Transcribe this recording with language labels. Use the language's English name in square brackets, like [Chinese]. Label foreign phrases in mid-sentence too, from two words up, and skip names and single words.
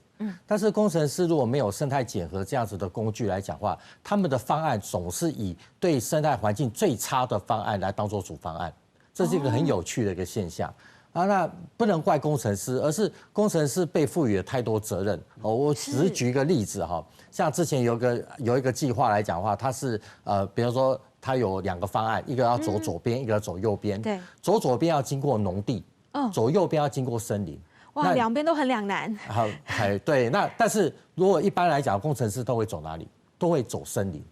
[Chinese] 但是工程師如果沒有生態檢核這樣子的工具來講話，他們的方案總是以對生態環境最差的方案來當做主方案，這是一個很有趣的一個現象。那不能怪工程師，而是工程師被賦予了太多責任。我只是舉一個例子哈，像之前有一個計劃來講的話，它是比如說它有2个方案，一个要走左边，一个要走右边。对，走左边要经过农地，走右边要经过森林。哇，两边都很两难。好，对，那但是如果一般来讲，工程师都会走哪里？都会走森林，